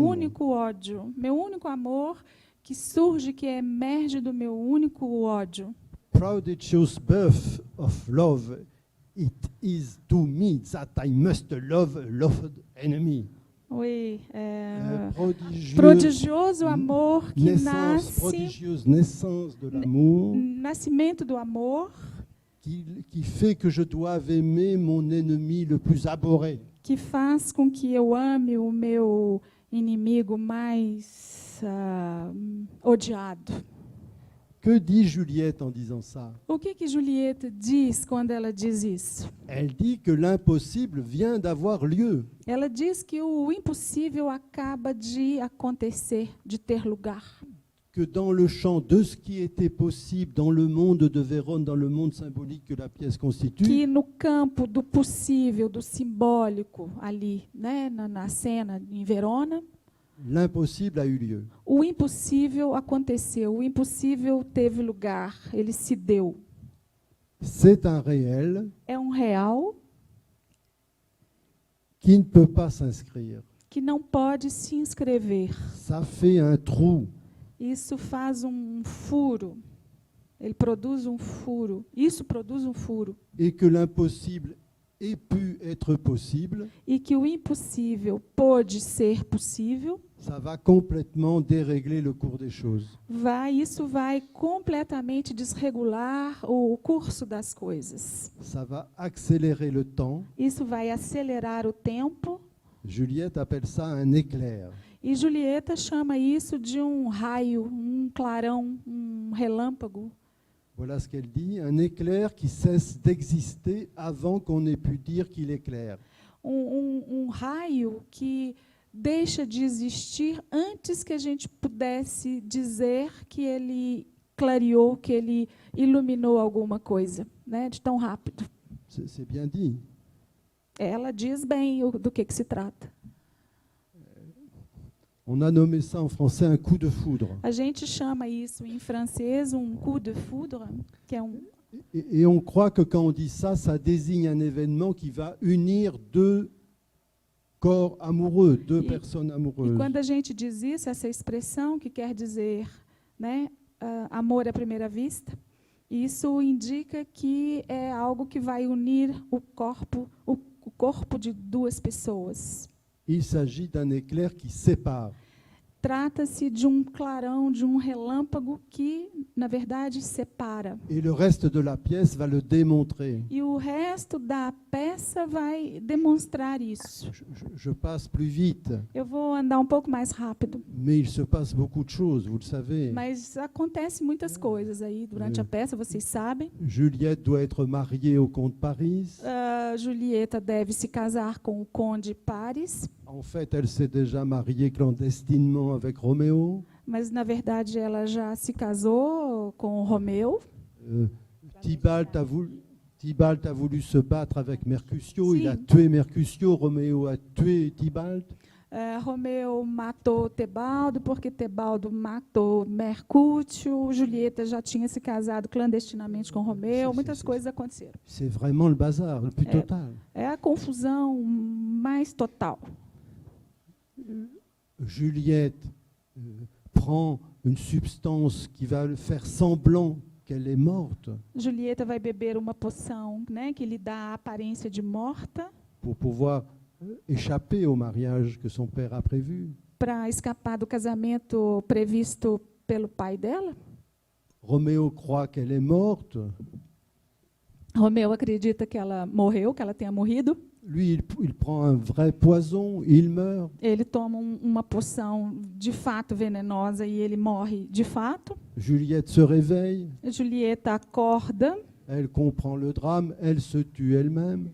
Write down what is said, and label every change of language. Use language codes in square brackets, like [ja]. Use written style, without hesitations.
[pt] único ódio. Meu único amor que surge, que emerge do meu único ódio. [en] Prodigious birth of love, it is to me that I must love a loved enemy. [fr] Oui, Prodigieuse [pt] prodigioso amor que nasce, [fr] prodigieuse naissance de l'amour [pt] nascimento do amor [fr] qui fait que je dois aimer mon ennemi le plus abhorré. [pt] que faz com que eu ame o meu inimigo mais odiado. [fr] Que dit Juliette en disant ça? [pt] O que Julieta diz quando ela diz isso? [fr] Elle dit que l'impossible vient d'avoir lieu. [pt] Ela diz que o impossível acaba de acontecer, de ter lugar. [fr] Que dans le champ de ce qui était possible dans le monde de Vérone, dans le monde symbolique que la pièce constitue, [pt] Que no campo do possível, do simbólico ali, né, na cena em Verona, [fr] l'impossible a eu lieu. [pt] o impossível aconteceu, o impossível teve lugar, ele se deu. [fr] C'est un réel [pt] É um real [fr] qui ne peut pas s'inscrire. [pt] que não pode se inscrever. [fr] Ça fait un trou. [pt] Isso faz um furo. Ele produz um furo. Isso produz um furo. [fr] Et que l'impossible ait pu être possible, [pt] E que o impossível pôde ser possível, [fr] ça va complètement dérégler le cours des choses. [pt] isso vai completamente desregular o curso das coisas. [fr] Ça va accélérer le temps. [pt] Isso vai acelerar o tempo. [fr] Juliette appelle ça un éclair. [pt] E Julieta chama isso de um raio, um clarão, um relâmpago. [fr] Voilà ce qu'elle dit, un éclair qui cesse d'exister avant qu'on ait pu dire qu'il éclaire. [pt] Raio que deixa de existir antes que a gente pudesse dizer que ele clareou, que ele iluminou alguma coisa, né, de tão rápido. [fr] C'est bien dit. [pt] Ela diz bem do que se trata. [fr] On a nommé ça en français un coup de foudre. [pt] A gente chama isso em francês coup de foudre, que é [fr] Et on croit que quand on dit ça, ça désigne un événement qui va unir 2 corps amoureux, 2 personnes [pt] E [fr] amoureuses. [pt] quando a gente diz isso, essa expressão que quer dizer, né, amor à primeira vista, isso indica que é algo que vai unir o corpo de 2 pessoas. [fr] Il s'agit d'un éclair qui sépare. [pt] Trata-se de clarão, de relâmpago que, na verdade, separa. [fr] Et le reste de la pièce va le démontrer. [pt] E o resto da peça vai demonstrar isso. [fr] Je passe plus vite, [pt] Eu vou andar um pouco mais rápido, [fr] mais il se passe beaucoup de choses, vous le savez. [pt] mas acontece muitas coisas aí durante a peça, vocês sabem. [fr] Juliette doit être mariée au comte Paris. [pt] Julieta deve se casar com o conde Paris. [fr] En fait, elle s'est déjà mariée clandestinement avec Roméo. [pt] Mas, na verdade, ela já se casou com Romeu. [fr] Tybalt a voulu se battre avec Mercutio. Si. Il a tué Mercutio. Roméo a tué Tybalt. [pt] Romeu matou Tebaldo, porque Tebaldo matou Mercúcio. Julieta já tinha se casado clandestinamente com Romeu. Muitas coisas aconteceram. [fr] C'est vraiment le bazar le plus total. [pt] É a confusão mais total. [fr] Juliette prend une substance qui va faire semblant qu'elle est morte [pt] Julieta vai beber uma poção, né, que lhe dá a aparência de morta, [fr] pour pouvoir échapper au mariage que son père a prévu. [pt] para escapar do casamento previsto pelo pai dela. [fr] Roméo croit qu'elle est morte. [pt] Romeu acredita que ela morreu, que ela tenha morrido. [fr] Lui, il prend un vrai poison, il meurt. [pt] Ele toma uma poção de fato venenosa e ele morre de fato. [fr] Juliette se réveille, [pt] Julieta acorda, [fr] elle comprend le drame, elle se tue elle-même.